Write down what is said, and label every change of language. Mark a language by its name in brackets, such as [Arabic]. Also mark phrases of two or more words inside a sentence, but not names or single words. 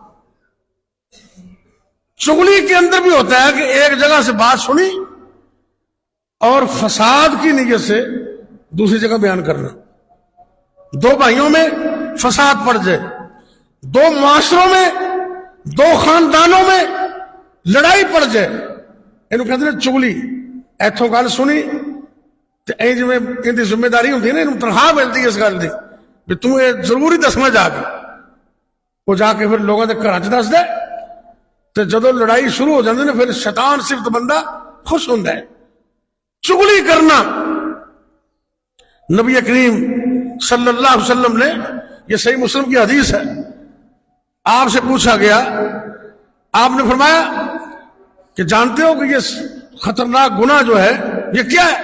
[Urdu] چغلی کے اندر بھی ہوتا ہے کہ ایک جگہ سے بات سنی اور فساد کی نیت سے دوسری جگہ بیان کرنا، دو بھائیوں میں فساد پڑ جائے، دو معاشروں میں، دو خاندانوں میں لڑائی پڑ جائے، انہوں کہتے ہیں چغلی، [Punjabi] ایتھوں گل سنی تے ایں جویں اندی ذمہ داری ہوندی ہے نا، اینوں تنخواہ ملدی اس گل دی بھی تو یہ ضروری دسنا جا کے، وہ جا کے پھر لوگوں کے گھراں چ دس دے تے جدوں لڑائی شروع ہو جاندی نا پھر شیطان صفت بندہ خوش ہوندا ہے۔ [Urdu] چغلی کرنا، نبی کریم [Arabic] صلی اللہ علیہ وسلم [Urdu] نے، یہ صحیح مسلم کی حدیث ہے، آپ سے پوچھا گیا، آپ نے فرمایا کہ جانتے ہو کہ یہ خطرناک گناہ جو ہے یہ کیا ہے؟